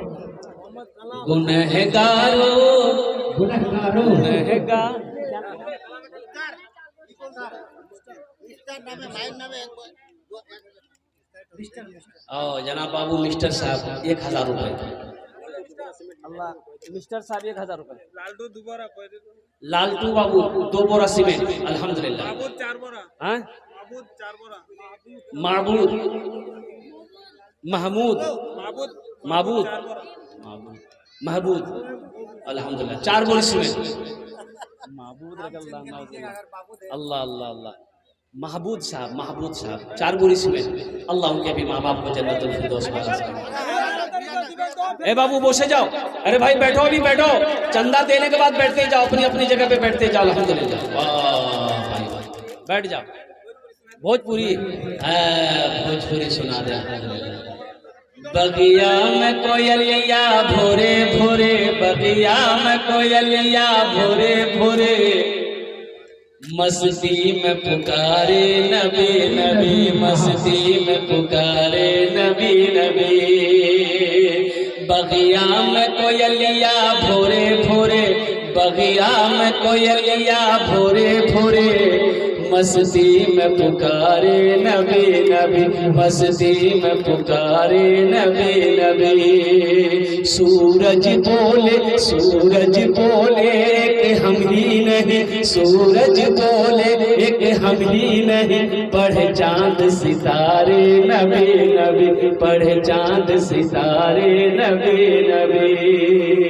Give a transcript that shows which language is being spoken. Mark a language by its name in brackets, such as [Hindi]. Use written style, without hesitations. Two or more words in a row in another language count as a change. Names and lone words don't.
[Hindi] गुनहगारो गुनहगार जनाब बाबू मिस्टर साहब 1000 रुपए। अल्लाह, मिस्टर साहब 1000 रुपए। लालटू बाबू 2 बोरा सीमेंट। अल्हम्दुलिल्लाह। महबूद, महमूद, महबूद, महबूद, अल्हम्दुलिल्लाह 4 बोरी सीमेंट। महबूद, अल्लाह अल्लाह अल्लाह, महबूद साहब, महबूद साहब 4 बोरी सीमेंट। अल्लाह उनके भी माँ बाप को जन्नतुल फिरदौस में अता फरमाए। ए बाबू बोसे जाओ, अरे भाई बैठो, अभी बैठो, चंदा देने के बाद बैठते जाओ, अपनी अपनी जगह पे बैठते जाओ। अल्हम्दुलिल्लाह, वाह भाई बैठ जाओ। भोजपुरी भोजपुरी सुना दे। बगिया में कोयलिया भोरे भोरे, बगिया में कोयलिया भोरे भोरे, मस्ती में पुकारे नबी नबी, मस्ती में पुकारे नबी नबी। बगिया में कोयलिया भोरे भोरे, बगिया में कोयलिया भोरे भोरे, मस्ती में पुकारे नबी नबी, मस्ती में पुकारे नबी नबी। सूरज बोले, सूरज बोले कि हम ही नहीं, सूरज बोले एक हम ही नहीं, पढ़े चांद सितारे नबी नबी, पढ़े चांद सितारे नबी नबी।